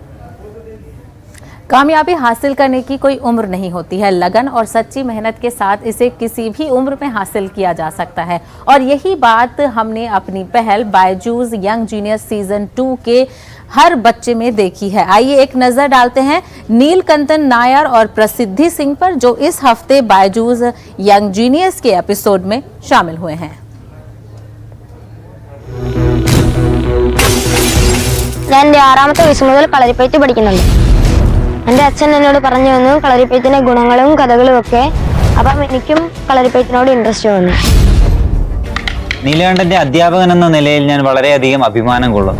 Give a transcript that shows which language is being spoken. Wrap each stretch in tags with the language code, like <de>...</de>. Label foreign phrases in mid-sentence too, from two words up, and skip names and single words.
<hi>कामयाबी हासिल करने की कोई उम्र नहीं होती है, लगन और सच्ची मेहनत के साथ इसे किसी भी उम्र में हासिल किया जा सकता है, और यही बात हमने अपनी पहल बायजूस यंग जीनियस सीजन 2 के हर बच्चे में देखी है। आइए एक नजर डालते हैं नीलकंठन नायर और प्रसिद्धि सिंह पर, जो इस हफ्ते बायजूस यंग जीनियस के एपिसोड में शामिल हुए हैं।</hi> <ml>ഞാൻ എൻ്റെ 6ാമത്തെ വയസ്സ് മുതൽ കളരിപ്പയറ്റ് പഠിക്കുന്നുണ്ട്. എൻ്റെ അച്ഛൻ എന്നോട് പറഞ്ഞു തന്നു കളരിപ്പയറ്റിന്റെ ഗുണങ്ങളും കഥകളും ഒക്കെ. അപ്പം എനിക്കും കളരിപ്പയറ്റിനോട് ഇൻട്രസ്റ്റ് തോന്നി. നീലകണ്ഠന്റെ അധ്യാപകൻ എന്ന നിലയിൽ ഞാൻ വളരെയധികം അഭിമാനം കൊള്ളുന്നു.</ml>